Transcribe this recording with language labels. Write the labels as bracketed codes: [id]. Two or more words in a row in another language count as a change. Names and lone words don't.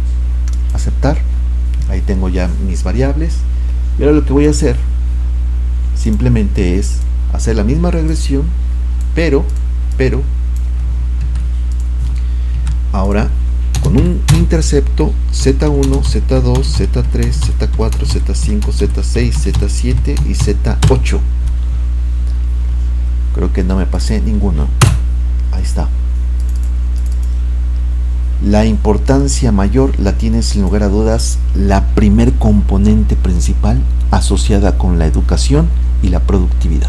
[es] Aceptar. Ahí tengo ya mis variables. Y ahora lo que voy a hacer simplemente es hacer la misma regresión, pero ahora con un intercepto Z1, Z2, Z3, Z4, Z5, Z6, Z7 y Z8. Creo que no me pasé ninguno. Ahí está. La importancia mayor la tiene sin lugar a dudas la primer componente principal asociada con la educación y la productividad.